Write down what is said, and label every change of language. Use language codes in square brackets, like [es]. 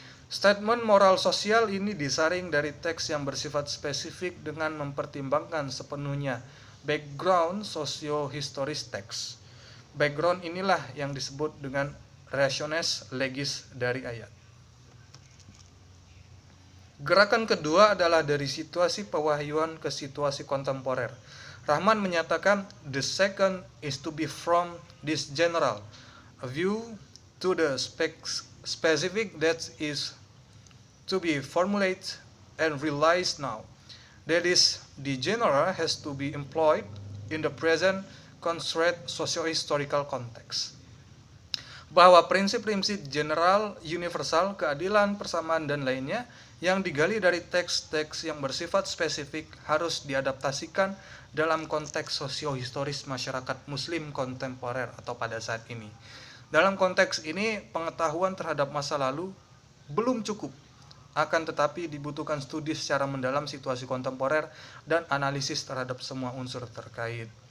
[id] Statement moral sosial ini disaring dari teks yang bersifat spesifik dengan mempertimbangkan sepenuhnya background socio-historis teks. Background inilah yang disebut dengan rationes legis dari ayat. Gerakan kedua adalah dari situasi pewahyuan ke situasi kontemporer. Rahman menyatakan, [en] the second is to be from this general a view to the specific that is to be formulated and realized now. That is, the general has to be employed in the present constrained socio-historical context. [id] Bahwa prinsip-prinsip general, universal, keadilan, persamaan, dan lainnya yang digali dari teks-teks yang bersifat spesifik harus diadaptasikan dalam konteks sosio-historis masyarakat muslim kontemporer atau pada saat ini. Dalam konteks ini, pengetahuan terhadap masa lalu belum cukup, akan tetapi dibutuhkan studi secara mendalam situasi kontemporer dan analisis terhadap semua unsur terkait.